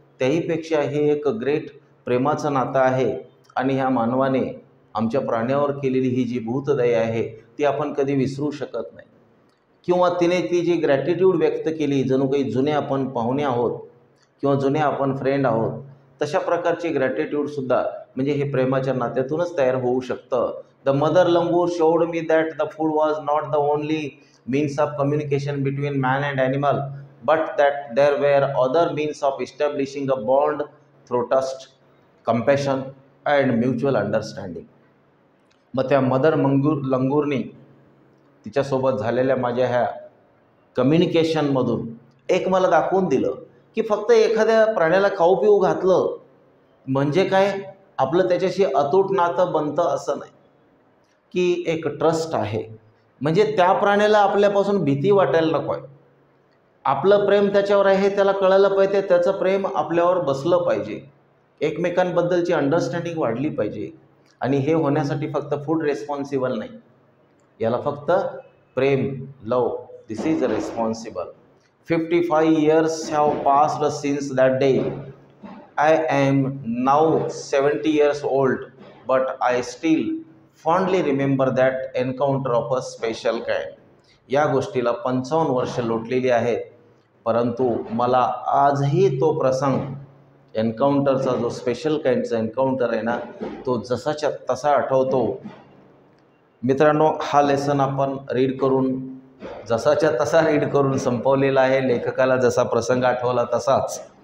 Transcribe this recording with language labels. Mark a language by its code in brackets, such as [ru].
[mr] त्याहीपेक्षा हे एक ग्रेट प्रेमाचं नातं आहे आणि ह्या मानवाने आमच्या प्राण्यावर केलेली ही जी भूतदया आहे ती आपण कधी विसरू शकत नाही. किंवा तिने ती जी ग्रॅटिट्यूड व्यक्त केली, जणू काही जुने आपण पाहुणे आहोत किंवा जुने आपण फ्रेंड आहोत, तशा प्रकारची ग्रॅटिट्यूडसुद्धा म्हणजे हे प्रेमाच्या नात्यातूनच तयार होऊ शकतं. [en] The mother langur showed me that the food was not the only means of communication between man and animal, but that there were other means of establishing a bond through trust, compassion and mutual understanding. [mr] मग त्या mother लंगूरनी तिच्यासोबत झालेल्या माझ्या ह्या कम्युनिकेशनमधून एक मला दाखवून दिलं की फक्त एखाद्या प्राण्याला खाऊ पिऊ घातलं म्हणजे काय आपलं त्याच्याशी अतूट नातं बनतं असं नाही, की एक ट्रस्ट आहे. म्हणजे त्या प्राण्याला आपल्यापासून भीती वाटायला नको आहे. आपलं प्रेम त्याच्यावर आहे त्याला कळायला पाहिजे, त्याचं प्रेम आपल्यावर बसलं पाहिजे, एकमेकांबद्दलची अंडरस्टँडिंग वाढली पाहिजे. आणि हे होण्यासाठी फक्त फूड रेस्पॉन्सिबल नाही, याला फक्त प्रेम, लव, [en] This is responsible. 55 years have passed since that day. I am now 70 years old, but I still fondly remember that encounter of a special kind. [mr] या गोष्टीला 55 वर्ष लोटलेली आहेत, परंतु मला आजही तो प्रसंग, एन्काउंटरचा जो स्पेशल काइंडचा एन्काउंटर आहे ना, तो जसाच्या तसा आठवतो. मित्रांनो, हा लेसन आपण रीड करून जसाच्या तसा रीड करून संपवलेला आहे, लेखकाला जसा प्रसंग आठवला तसाच.